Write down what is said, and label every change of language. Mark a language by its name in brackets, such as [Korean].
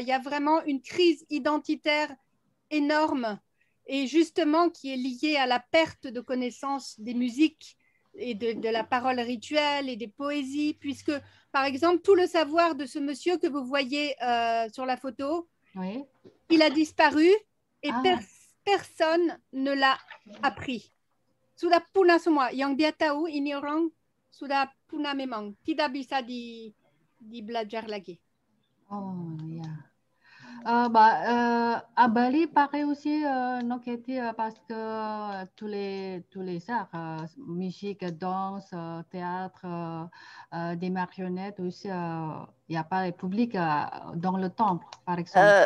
[French] Il y a vraiment une crise identitaire énorme et justement qui est liée à la perte de connaissance des musiques et de la parole rituelle et des poésies, puisque par exemple tout le savoir de ce monsieur que vous voyez sur la photo, il a disparu et personne ne l'a appris. [Indonesian] Sudah punah semua. Yang dia tahu ini orang sudah punah memang. Tidak bisa dibelajar lagi. Oh ya. [French] À Bali, pareil aussi, parce que tous les arts, musique, danse, théâtre, des marionnettes aussi, il n'y a pas de public dans le temple, par exemple.